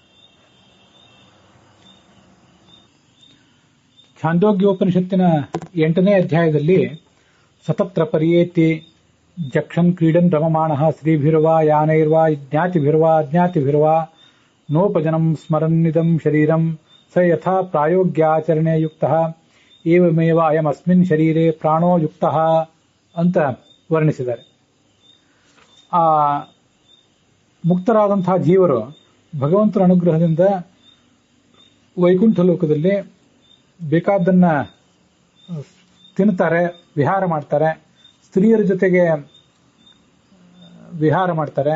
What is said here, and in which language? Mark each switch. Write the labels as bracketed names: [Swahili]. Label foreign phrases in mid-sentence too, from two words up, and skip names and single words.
[Kannada] ಛಾಂದೋಗ್ಯೋಪನಿಷತ್ತಿನ 8ನೇ ಅಧ್ಯಾಯದಲ್ಲಿ [Sanskrit] ಸತತ್ರ ಪರಿಯೇತಿ ಜಕ್ಷನ್ ಕ್ರೀಡನ್ ರಮಮಾಣಃ ಶ್ರೀಭಿರ್ವಾ ಯಾನೈರ್ವಾ ಜ್ಞಾತಿಭಿರ್ವಾ ಅಜ್ಞಾತಿಭಿರ್ವಾ ನೋಪಜನಂ ಸ್ಮರನ್ನಿದಂ ಶರೀರಂ ಸ ಯಥಾ ಪ್ರಾಯೋಗ್ಯಾಚರಣೆ ಯುಕ್ತಃ ಏವಮೇವ ಅಯಮಸ್ಮಿನ್ ಶರೀರೆ ಪ್ರಾಣೋ ಯುಕ್ತಃ [Kannada] ಅಂತ ವರ್ಣಿಸಿದ್ದಾರೆ. ಆ ಮುಕ್ತರಾದಂತಹ ಜೀವರು ಭಗವಂತನ ಅನುಗ್ರಹದಿಂದ ವೈಕುಂಠ ಲೋಕದಲ್ಲಿ ಬೇಕಾದ್ದನ್ನ ತಿನ್ನುತ್ತಾರೆ, ವಿಹಾರ ಮಾಡ್ತಾರೆ, ಸ್ತ್ರೀಯರ ಜೊತೆಗೆ ವಿಹಾರ ಮಾಡ್ತಾರೆ.